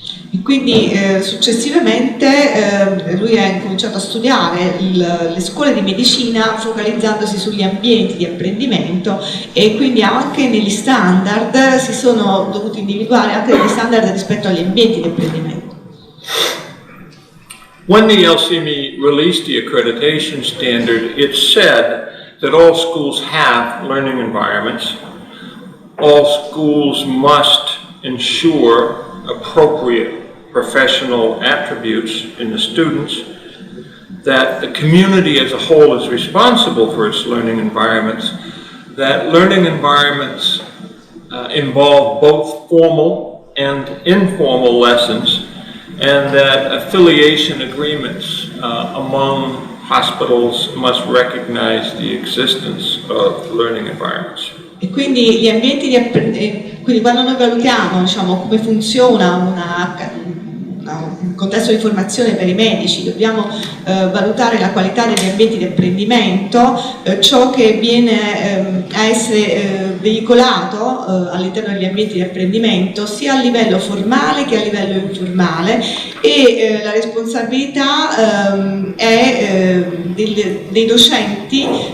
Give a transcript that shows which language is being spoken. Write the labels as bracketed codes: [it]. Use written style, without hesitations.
[it] E quindi successivamente lui ha incominciato a studiare le scuole di medicina focalizzandosi sugli ambienti di apprendimento e quindi anche negli standard si sono dovuti individuare anche degli standard rispetto agli ambienti di apprendimento. [en] When the LCME released the accreditation standard, it said that all schools have learning environments. All schools must ensure appropriate professional attributes in the students, that the community as a whole is responsible for its learning environments, that learning environments involve both formal and informal lessons, and that affiliation agreements among hospitals must recognize the existence of learning environments. [it] E quindi gli ambienti di apprendimento, quindi quando noi valutiamo, diciamo, come funziona un contesto di formazione per i medici, dobbiamo valutare la qualità degli ambienti di apprendimento, ciò che viene a essere veicolato all'interno degli ambienti di apprendimento sia a livello formale che a livello informale, e la responsabilità è dei docenti